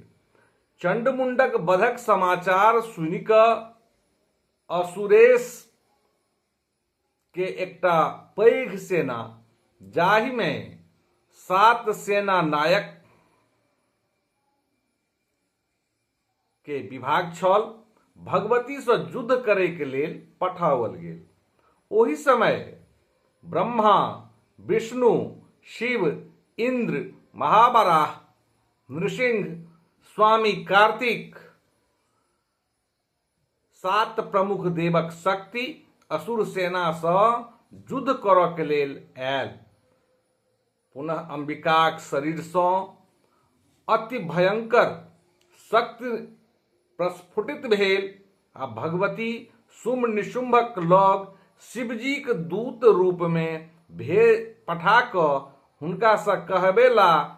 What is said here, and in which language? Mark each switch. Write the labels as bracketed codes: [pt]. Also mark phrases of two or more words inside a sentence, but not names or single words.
[mai] चंडमुंडक वधक समाचार सुनि कऽ असुरेश के एकटा पैघ सेना, जाहिमे 7 सेना नायक के विभाग छल, भगवतीसँ युद्ध करैके लेल पठाओल गेल। ओहि समय ब्रह्मा, विष्णु, शिव, इंद्र, महावराह, नृसिंह, स्वामी कार्तिक 7 प्रमुख देवक शक्ति असुर सेनासँ युद्ध करऽके लेल आयल। पुनः अंबिकाक शरीरसँ अति भयंकर शक्ति प्रस्फुटित भेल आ भगवती शुंभ निशुंभक लग शिवजीक दूत रूप में पठा कऽ हुनका सँ कहबेला